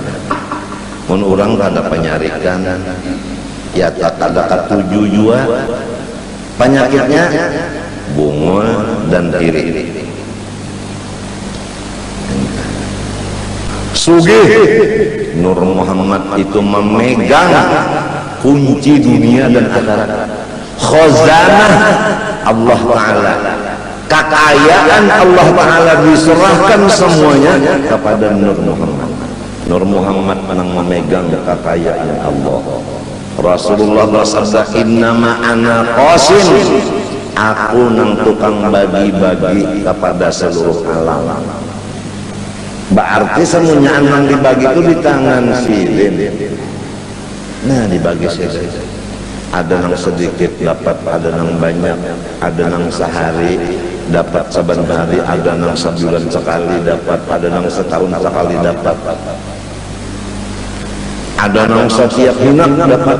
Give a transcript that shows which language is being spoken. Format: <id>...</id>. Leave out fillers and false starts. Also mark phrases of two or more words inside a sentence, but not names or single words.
<bjn>Mun orang kada penyarikan, ya tak ada ketujuh juga penyakitnya bungul dan iri.</bjn> <id>Sugih Nur Muhammad itu memegang kunci dunia dan akhirat, khazanah Allah Ta'ala, kekayaan Allah Ta'ala diserahkan semuanya kepada Nur Muhammad. Nur Muhammad menang memegang kekayaan Allah. Rasulullah bersabda,</id> <ar>إنما أنا قاسم,</ar> <bjn>aku nang tukang bagi-bagi kepada seluruh alam.</bjn> <id>Berarti semuanya yang dibagi itu di tangan silin. Nah, dibagi sedikit.</id> <bjn>Ada nang sedikit dapat, ada nang banyak, ada nang sehari dapat saban hari, ada nang sebulan sekali dapat, ada nang setahun sekali dapat, ada nang setiap hinak dapat.</bjn>